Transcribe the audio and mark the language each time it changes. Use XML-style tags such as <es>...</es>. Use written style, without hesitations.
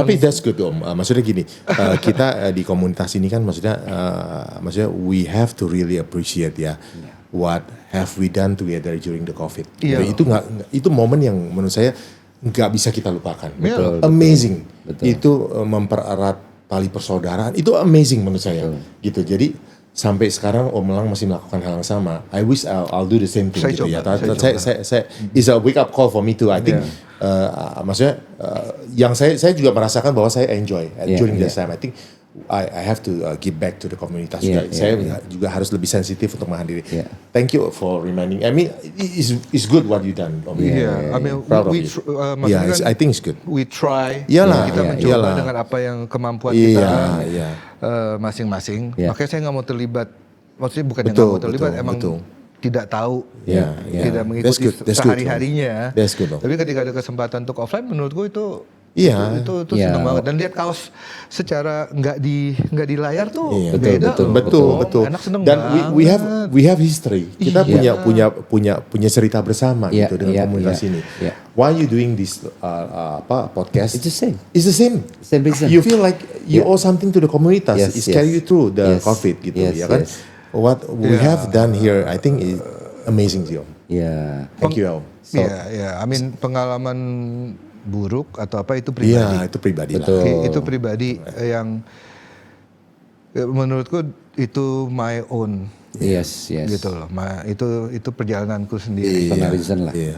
<en>Tapi that's good Om.</en> <id>Maksudnya gini, kita di komunitas ini kan maksudnya</id> <en>we have to really appreciate what have we done together during the COVID.</en> <id>Itu momen yang menurut saya nggak bisa kita lupakan. Betul,</id> <en>amazing.</en> <id>Betul. Itu mempererat tali persaudaraan. Itu amazing menurut saya. Gitu. Jadi sampai sekarang Om Elang masih melakukan hal yang sama.</id> <en>I wish I'll do the same thing gitu ya. Saya is a wake up call for me too. I think</en> <id>maksudnya yang saya juga merasakan bahwa saya</id> <en>enjoy during this time. I think I have to give back to the komunitas juga.</en> <id>Saya juga harus lebih sensitif untuk menghadiri.</id> <en>Thank you for reminding. I mean, it's good what you done. I mean, I think it's good. We try.</en> <id>Kita mencoba dengan apa yang kemampuan kita masing-masing. Makanya saya nggak mau terlibat. Maksudnya bukan yang nggak mau terlibat, emang tidak tahu, tidak mengikuti sehari-harinya. Tapi ketika ada kesempatan untuk offline, menurutku itu senang banget. Dan lihat kaos secara nggak di layar tuh beda. Betul. Anak seneng dan banget.</id> <en>we have history.</en> <id>Kita punya cerita bersama gitu dengan komunitas ini.</id> <en>Why you doing this podcast? It's the same. It's the same. Same reason. You feel like you owe something to the komunitas. It's carry you through the COVID gitu ya kan. What we have done here, I think is amazing sih Om. Thank you Om.</en> <id>I mean pengalaman buruk atau apa itu pribadi. Iya, itu pribadi lah. Itu pribadi yang menurutku itu</id> <en>my own. Yes.</en> <id>Gitu loh. Itu perjalananku sendiri.</id> <en>Reason lah.</en>